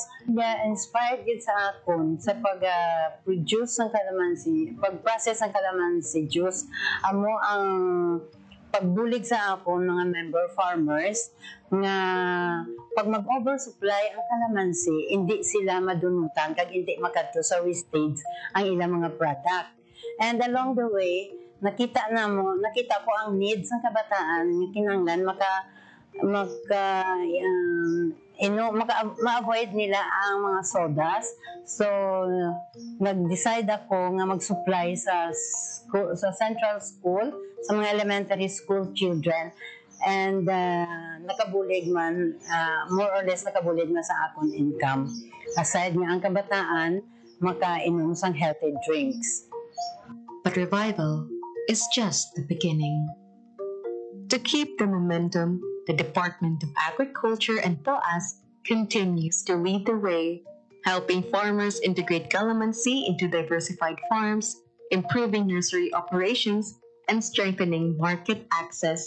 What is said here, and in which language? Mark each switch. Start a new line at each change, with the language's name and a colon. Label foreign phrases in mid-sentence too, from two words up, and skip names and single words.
Hiligaynon: Inspired gid sa akon sa pag-produce ng kalamansi, pag-process ng kalamansi juice. Amo ang pagbulig sa akon mga
English: member farmers
Hiligaynon: nga pag mag-oversupply ang kalamansi, hindi sila madunutan kag hindi makadto sa wastage ang ilang mga product.
English: And along the way,
Hiligaynon: nakita ko ang needs ng kabataan nga kinahanglan ma-avoid nila ang mga sodas. So, nag-decide ako nga mag-supply sa
English: central school,
Hiligaynon: sa mga
English: elementary school children.
Hiligaynon: And nakabulig man,
English: more or less
Hiligaynon: nakabulig na sa akong income. Aside nga ang kabataan, makainom sang
English: healthy drinks. But revival is just the beginning. To keep the momentum, the Department of Agriculture and POAS continues to lead the way, helping farmers integrate calamansi into diversified farms, improving nursery operations, and strengthening market access.